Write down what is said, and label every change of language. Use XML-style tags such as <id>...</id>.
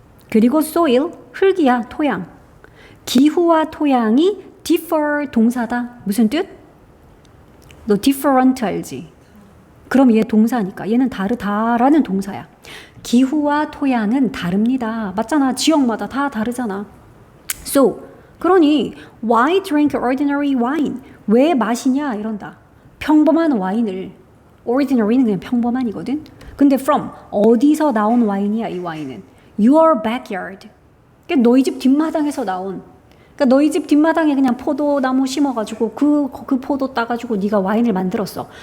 <ko>그리고 soil 흙이야. 토양. 기후와 토양이 differ 동사다. 무슨 뜻? 너 different 알지? 그럼 얘 동사니까 얘는 다르다라는 동사야. 기후와 토양은 다릅니다. 맞잖아. 지역마다 다 다르잖아.</ko> <en>So,</en> <ko>그러니</ko> <en>why drink ordinary wine?</en> <ko>왜 마시냐 이런다. 평범한 와인을. ordinary는 그냥 평범한이거든. 근데 from 어디서 나온 와인이야 이 와인은?</ko> <en>Your backyard.</en> <ko>그러니까 너희 집 뒷마당에서 나온. 그러니까 너희 집 뒷마당에 그냥 포도나무 심어가지고 그 포도 따가지고 네가 와인을 만들었어.</ko>